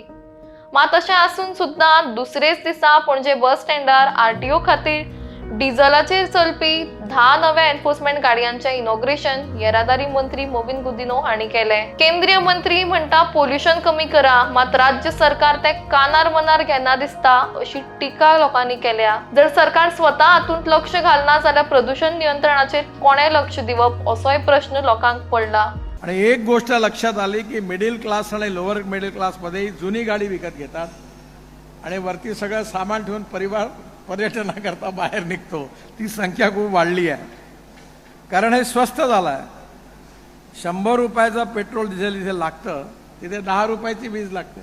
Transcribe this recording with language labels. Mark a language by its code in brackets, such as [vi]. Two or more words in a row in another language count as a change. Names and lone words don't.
[kok] मात अशें आसून सुद्धा दुसरेच दिसा पणजे बस स्टँडार आरटीओ खातीर डिझेलाचेर चलपी 10 नव्या एन्फोर्समेंट गाडयांचे इनॉग्रेशन येरादारी मंत्री मोबिन गुदिनो हांणी केले। केंद्रीय मंत्री म्हणटा पोल्यूशन कमी करा, मात राज्य सरकार ते कानार मनार घेना दिसता अशी टिका लोकांनी केल्या। जर सरकार स्वता हातूंत लक्ष घालना जाल्यार प्रदूषण नियंत्रणाचेर कोणे लक्ष दिवप असोय प्रश्न लोकांक पडला। [mr] आणि एक गोष्ट लक्षात आली की [en] middle class [mr] आणि [en] lower middle class [mr] मध्ये जुनी गाडी विकत घेतात आणि वरती सगळं सामान ठेवून पर्यटनाकरता बाहेर निघतो। ती संख्या खूप वाढली आहे कारण हे स्वस्त झालं आहे। 100 रुपयाचं पेट्रोल डिझेल इथे लागतं तिथे 10 रुपयाची वीज लागते।